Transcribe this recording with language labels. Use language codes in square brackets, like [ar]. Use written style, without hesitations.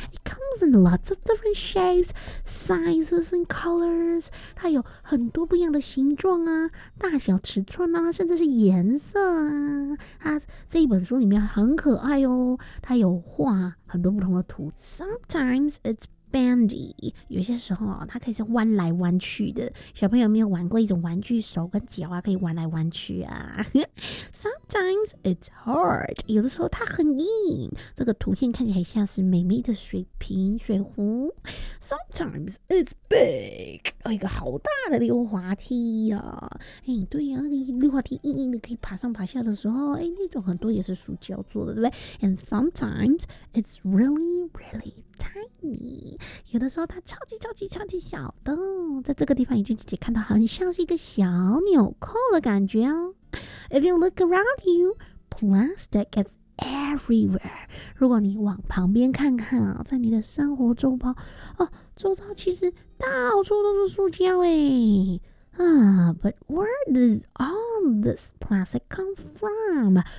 [en] It comes in lots of different shapes, sizes and colors. [zh] 它有很多不一样的形状啊，大小尺寸啊，甚至是颜色啊。它这一本书里面很可爱哦，它有画很多不同的图。 [en] Sometimes it'sBandy， [zh] 有些时候它可以是弯来弯去的。小朋友有没有玩过一种玩具手跟脚啊，可以弯来弯去啊？ [en] Sometimes it's hard， [zh] 有的时候它很硬。这个图片看起来像是美美的水瓶、水壶。 [en] Sometimes it's big， [zh] 有一个好大的溜滑梯呀、啊！哎，对呀、啊，那个溜滑梯硬硬的，可以爬上爬下的时候，哎，那种很多也是塑胶做的，对不对 ？ [en] And sometimes it's really, really. [zh] Tiny， 有的时候它超级超级超级小的，在这个地方已经姐姐看到很像是一个小纽扣的感觉哦。 [en] If you look around you, plastic is everywhere。 [zh] 如果你往旁边看看啊，在你的生活周遭哦，周遭其实到处都是塑胶哎。 [en] But where does all this plastic come from?